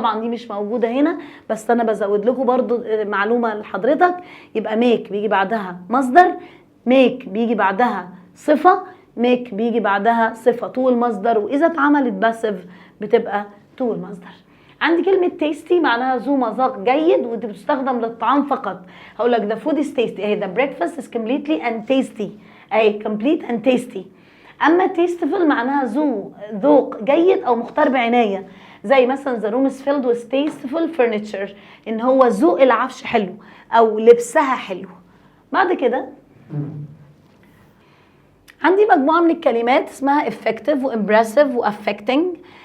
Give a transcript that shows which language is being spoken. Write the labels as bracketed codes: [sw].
[ar] طبعا دي مش موجوده هنا، بس انا بزود لكم برضو معلومه لحضرتك. يبقى make بيجي بعدها مصدر، make بيجي بعدها صفه، make بيجي بعدها صفه تو المصدر، واذا اتعملت باسيف بتبقى تو المصدر. عندي كلمة tasty معناها ذو مذاق جيد، ودي بتستخدم للطعام فقط. هقول لك [en] the food is tasty [ar] اهي، [en] the breakfast is completely and tasty [ar] اهي [en] complete and tasty. [ar] اما tasteful معناها ذو ذوق جيد او مختار بعناية، زي مثلا [en] the room is filled with tasteful furniture، [ar] ان هو ذوق العفش حلو او لبسها حلو. بعد كده عندي مجموعة من الكلمات اسمها effective وimpressive وaffecting.